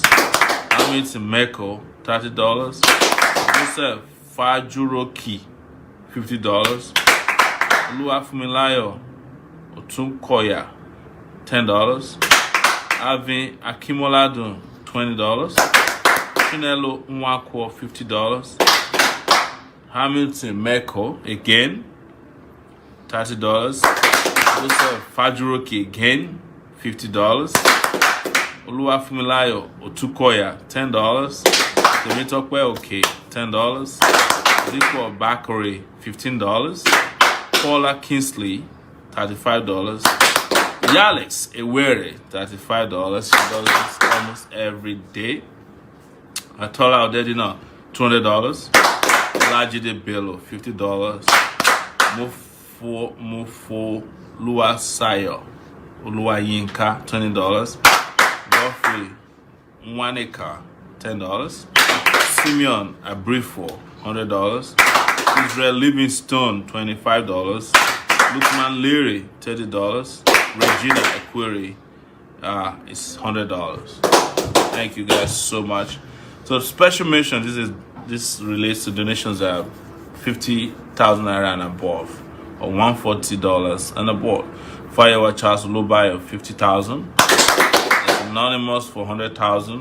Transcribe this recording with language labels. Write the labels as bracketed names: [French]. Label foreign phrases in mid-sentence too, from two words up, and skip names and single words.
[English] Amit Meko, $30. Joseph Fajuroki, $50. Oluwafumilayo Otunkoya, $10. Avin Akimoladun, $20. Chinelo Nwakwo, $50. Hamilton Meko again, $30. Joseph Fajuroki again, $50. Oluwafumilayo Otukoya, $10. Temitope Oke, $10. Rico Bakore, $15. Paula Kingsley, $35. Yalex Ewere, $35. She does this almost every day. Atola Odedina, $200. Olajide Bello, $50. Mufo Luasayo Oluwayinka, $20. Godfrey Nwaneka, $10. Simeon Abrifo, $100. Israel Livingstone, $25. Lukman Leary, $30. Regina Equiri is $100. Thank you guys so much. So special mention, this relates to donations that are 50,000 naira and above, or $140 and above. Firewa Charles Lubayo, 50,000. Anonymous for 100,000.